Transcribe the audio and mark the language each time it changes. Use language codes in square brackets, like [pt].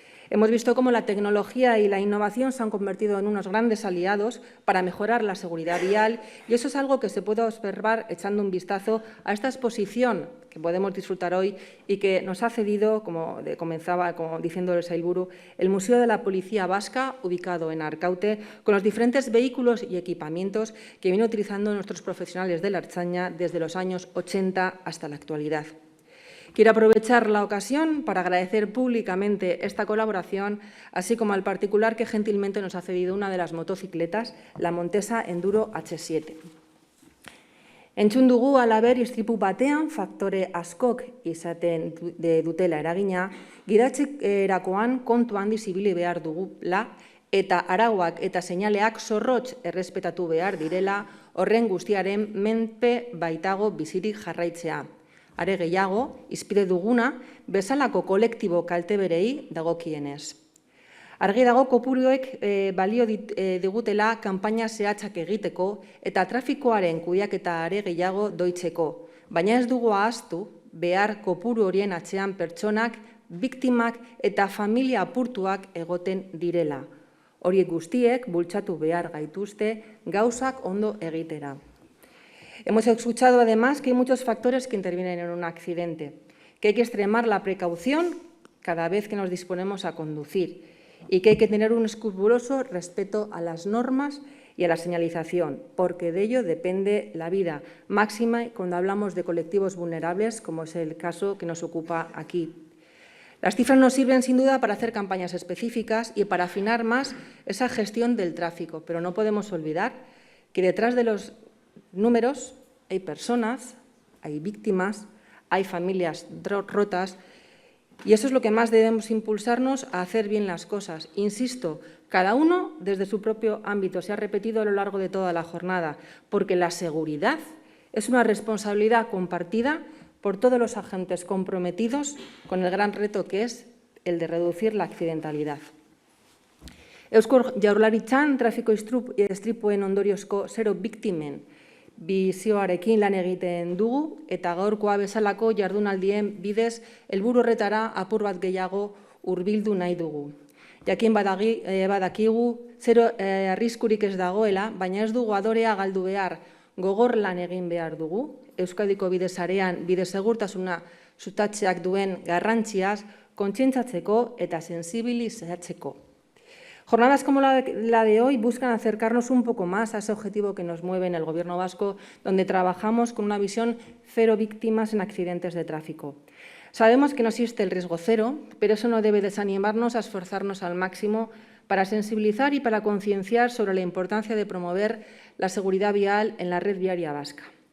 [es] Hemos visto cómo la tecnología y la innovación se han convertido en unos grandes aliados para mejorar la seguridad vial y eso es algo que se puede observar echando un vistazo a esta exposición que podemos disfrutar hoy y que nos ha cedido, como comenzaba diciendo el Sailburu, el Museo de la Policía Vasca, ubicado en Arkaute, con los diferentes vehículos y equipamientos que vienen utilizando nuestros profesionales de la Ertzaintza desde los años 80 hasta la actualidad. Quiero aprovechar la ocasión para agradecer públicamente esta colaboración, así como al particular que gentilmente nos ha cedido una de las motocicletas, la Montesa Enduro H7. [eu] Entzun dugu halaber istripu batean faktore askok izaten dutela eragina, gidatzerakoan kontu handiz ibili behar dugula eta arauak eta seinaleak zorrotz errespetatu behar direla horren guztiaren menpe baitago bizirik jarraitzea. Are gehiago, izpide duguna, bezalako kolektibo kalteberei dagokienez. Argi dago kopuruek balio digutela kanpaina zehatzak egiteko eta trafikoaren kudeaketa are gehiago doitzeko, baina ez dugu ahaztu behar kopuru horien atzean pertsonak, biktimak eta familia apurtuak egoten direla. Horiek guztiek bultzatu behar gaituzte gauzak ondo egitera. [es] Hemos escuchado además que hay muchos factores que intervienen en un accidente, que hay que extremar la precaución cada vez que nos disponemos a conducir y que hay que tener un escrupuloso respeto a las normas y a la señalización, porque de ello depende la vida máxima cuando hablamos de colectivos vulnerables, como es el caso que nos ocupa aquí. Las cifras nos sirven sin duda para hacer campañas específicas y para afinar más esa gestión del tráfico, pero no podemos olvidar que detrás de los números hay personas, hay víctimas, hay familias rotas y eso es lo que más debemos impulsarnos a hacer bien las cosas. Insisto, cada uno desde su propio ámbito, se ha repetido a lo largo de toda la jornada, porque la seguridad es una responsabilidad compartida por todos los agentes comprometidos con el gran reto que es el de reducir la accidentalidad. [eu] Eusko Jaurlaritzan trafiko istripuen ondoriozko 0 biktimen bizioarekin lan egiten dugu eta gaurkoa bezalako jardunaldien bidez helburu horretara apur bat gehiago hurbildu nahi dugu. Jakin badakigu zero arriskurik ez dagoela, baina ez dugu adorea galdu behar, gogor lan egin behar dugu, Euskadiko bide sarean bide segurtasuna sustatzeak duen garrantziaz kontzientzatzeko eta sensibilizatzeko. [es] Jornadas como la de hoy buscan acercarnos un poco más a ese objetivo que nos mueve en el Gobierno vasco, donde trabajamos con una visión 0 víctimas en accidentes de tráfico. Sabemos que no existe el riesgo cero, pero eso no debe desanimarnos a esforzarnos al máximo para sensibilizar y para concienciar sobre la importancia de promover la seguridad vial en la red viaria vasca.